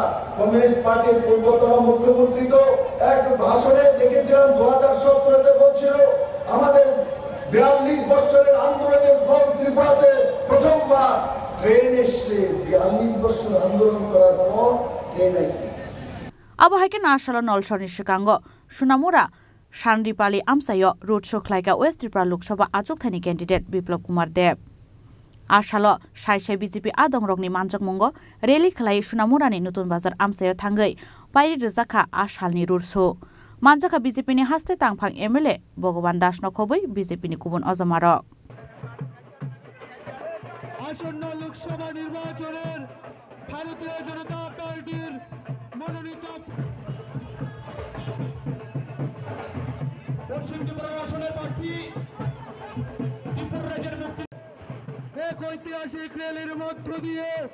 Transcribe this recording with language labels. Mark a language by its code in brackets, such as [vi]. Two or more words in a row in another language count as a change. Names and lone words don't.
[bn] কমিউনিস্ট পার্টির পূর্বতন মুখ্যমন্ত্রী তো এক ভাষণে দেখেছিলাম 2017-তে বলছিল আমাদের 42 বছরের আন্দোলনের ফল ত্রিপুরাতে প্রথমবার ট্রেন এসছে। 42 বছর আন্দোলন করার পর ট্রেন এসছে। [trp] Abahaiken Ashala Nolshoni Shikango, Shunamura, Shandipali Amsayo, Road Shoklaika, West Tripura Lok Sabha Achuk Thani candidate Biplab Kumar Deb. Ashalo, Shaisha BJP Adong Rogni Manjak Mungo, Reli Klai Shunamurani Nutun Bazar Amsayo Tangai, Pai Rizaka Ashalni Rurso. Manjaka BJP ni haste tangpang MLA, Bogoban Dash Nokobui, BJP ni Kubun Ozamaro. [bn] আসন্ন লোকসভা নির্বাচনের ভারতীয় জনতা পার্টির মনোনীত পশ্চিম ত্রিপুরা আসনের প্রার্থী ত্রিপুরা রাজ্যের মুক্তি এক ঐতিহাসিক র্যালির মধ্য দিয়ে